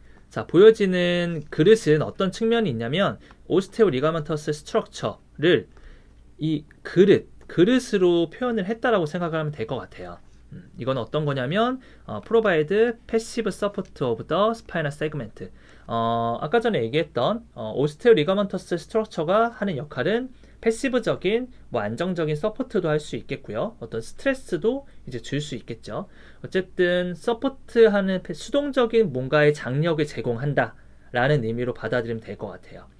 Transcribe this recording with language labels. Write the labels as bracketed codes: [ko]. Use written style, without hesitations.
[ko] 자, 보여지는 그릇은 어떤 측면이 있냐면 오스테오 리가먼터스 스트럭처를 이 그릇으로 표현을 했다라고 생각을 하면 될 것 같아요. 이건 어떤 거냐면 [en] provide passive support of the spinal segment. [ko] 아까 전에 얘기했던 오스테오 리가먼터스 스트럭처가 하는 역할은 패시브적인 뭐 안정적인 서포트도 할 수 있겠고요. 어떤 스트레스도 이제 줄 수 있겠죠. 어쨌든 서포트하는 수동적인 뭔가의 장력을 제공한다 라는 의미로 받아들이면 될 것 같아요.